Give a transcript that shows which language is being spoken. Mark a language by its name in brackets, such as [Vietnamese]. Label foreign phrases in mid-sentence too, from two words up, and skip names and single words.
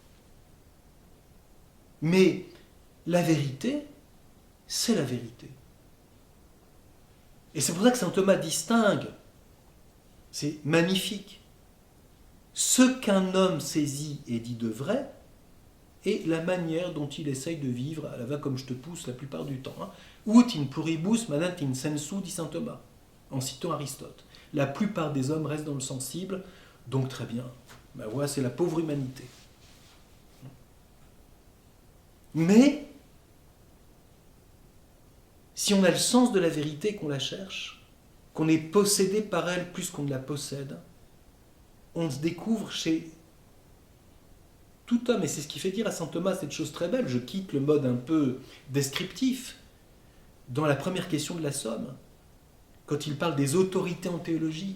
[French] Mais la vérité, c'est la vérité. Et c'est pour ça que saint Thomas distingue, c'est magnifique, ce qu'un homme saisit et dit de vrai et la manière dont il essaye de vivre à la va comme je te pousse la plupart du temps. [Latin] Ut in pluribus manent in sensu, [French] dit saint Thomas, en citant Aristote. La plupart des hommes restent dans le sensible, donc très bien. Ben voilà, c'est la pauvre humanité. Mais, si on a le sens de la vérité, qu'on la cherche, qu'on est possédé par elle plus qu'on ne la possède, on se découvre chez tout homme, et c'est ce qui fait dire à saint Thomas cette chose très belle, je quitte le mode un peu descriptif, dans la première question de la Somme, quand il parle des autorités en théologie.